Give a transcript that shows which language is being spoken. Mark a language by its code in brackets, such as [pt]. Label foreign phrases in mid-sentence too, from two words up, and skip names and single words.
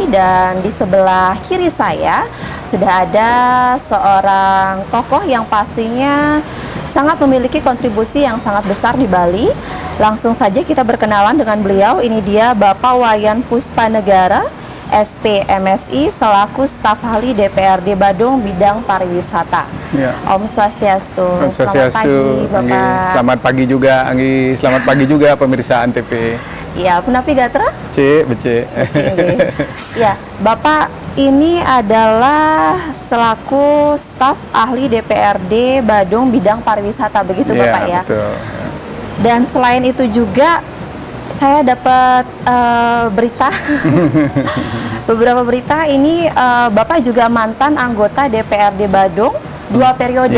[id] Dan di sebelah kiri saya sudah ada seorang tokoh yang pastinya sangat memiliki kontribusi yang sangat besar di Bali. Langsung saja kita berkenalan dengan beliau. Ini dia Bapak Wayan Puspanegara, SP MSI, selaku staf ahli DPRD Badung bidang pariwisata. Ya. [ban] Om Swastiastu. Om Swastiastu. [id] Selamat pagi, Bapak. Anggi, selamat pagi juga, Anggi. Selamat pagi juga pemirsa Antv. [ban] Ya, Punapi Gatra? Bece. [id] Ya, Bapak ini adalah selaku staf ahli DPRD Badung bidang pariwisata, begitu ya, Bapak ya? Betul. Dan selain itu juga saya dapat berita, beberapa berita ini Bapak juga mantan anggota DPRD Badung 2 periode.